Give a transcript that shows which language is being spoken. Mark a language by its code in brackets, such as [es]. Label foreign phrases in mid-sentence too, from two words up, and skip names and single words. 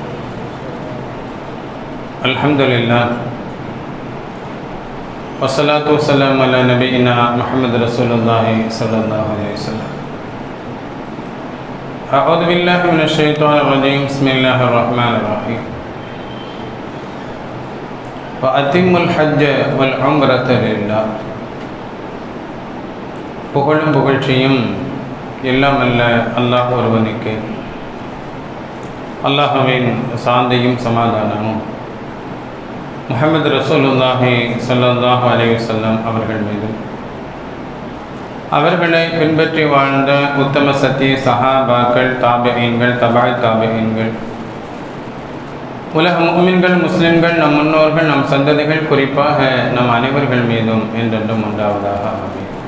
[ar] الحمد لله والصلاة والسلام على نبينا محمد رسول الله صلى الله عليه وسلم. أعوذ بالله من الشيطان الرجيم بسم الله الرحمن الرحيم. وأتم الحج والعمرة لله. [ta] புகழும் புகழ்ச்சியும் எல்லாம் அல்ல அல்லாஹ் ஒருவனுக்கு. அல்லாஹ்வின் சாந்தியும் சமாதானமும் முஹம்மது [ar] رسول الله صلى الله عليه وسلم [ta] அவர்கள் மீது, அவர்களை பின்பற்றி வாழ்ந்த உத்தம சத்திய சஹாபாக்கள், தாபிஈன்கள், தபாய் தாபிஈன்கள், உலக முஃமின்கள், முஸ்லிம்கள், நம் முன்னோர்கள், நம் சந்ததிகள், குறிப்பாக நம் அனைவர்கள் மீதும் என்றென்றும் உண்டாவதாக ஆமீன்.